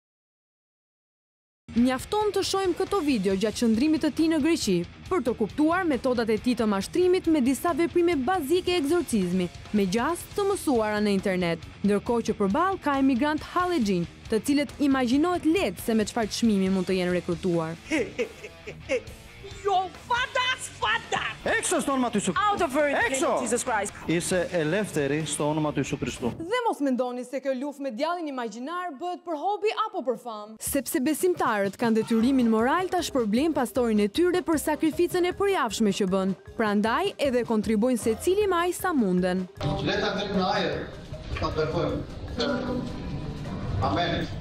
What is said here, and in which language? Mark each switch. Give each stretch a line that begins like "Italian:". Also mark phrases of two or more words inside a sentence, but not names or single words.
Albanian: Mjafton të shohim këto video gjatë qëndrimit të tij në Greqi për të kuptuar metodat e tij të mashtrimit me disa veprime bazike egzorcizmi, me gjastë të mësuara në internet, ndërkohë që përballë ka emigrant hallexhin, të cilët imagjinohet lehtë se me çfarë çmimi mund të jenë rekrutuar. Jo, fadas!
Greek: Έξω στο όνομα του Ιησού.
English: Out of her
Greek: Έξω!
English: Jesus Christ.
Greek: Είσαι ελεύθερη στο όνομα του Ιησού Χριστού.
Albanian: Dhe mos mendoni se kjo luftë me djallin imagjinar bëhet për hobi apo për famë. Sepse besimtarët kanë detyrimin moral ta shpërblejnë pastorin e tyre për sakrificën e përjavshme që bën. Prandaj edhe kontribuojnë secili me aq sa munden. Leta tek në ajër. Ta kërkojmë. Amen.